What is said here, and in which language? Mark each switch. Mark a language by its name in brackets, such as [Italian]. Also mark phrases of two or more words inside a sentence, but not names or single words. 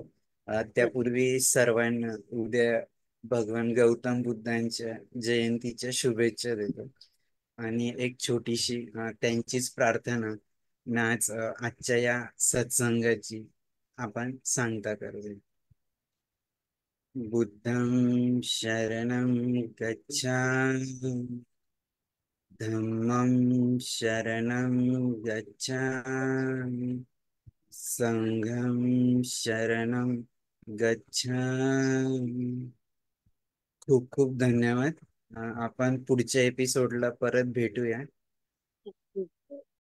[Marathi] त्यापूर्वी सर्वांना उद्या भगवान गौतम बुद्धांच्या जयंतीच्या शुभेच्छा देतो. आणि एक छोटीशी त्यांचीच प्रार्थना आज आजच्या या सत्संगाची आपण सांगता करूया. [Pali] बुद्धं शरणं गच्छामि, धम्मं शरणं गच्छामि, संघं शरणं गच्छामि. [Marathi] खूप खूप धन्यवाद. आपण पुढच्या एपिसोडला परत भेटूया.